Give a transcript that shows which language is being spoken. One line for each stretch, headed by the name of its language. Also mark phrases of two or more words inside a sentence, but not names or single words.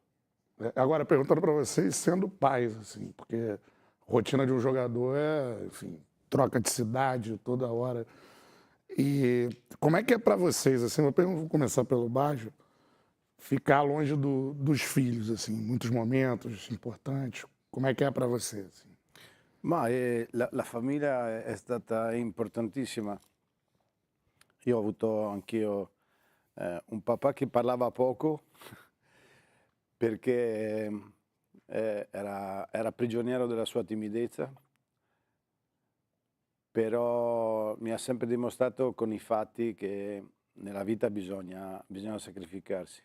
Portuguese: Agora, perguntando para vocês, sendo pais, assim, porque a rotina de um jogador enfim, troca de cidade toda hora. E como é que é para vocês, assim, vou começar pelo Baggio, ficar longe dos filhos, assim, muitos momentos importantes.
Italian: Como è che è per voi? Ma la famiglia è stata importantissima. Io ho avuto anch'io un papà che parlava poco perché era prigioniero della sua timidezza, però mi ha sempre dimostrato con i fatti che nella vita bisogna sacrificarsi.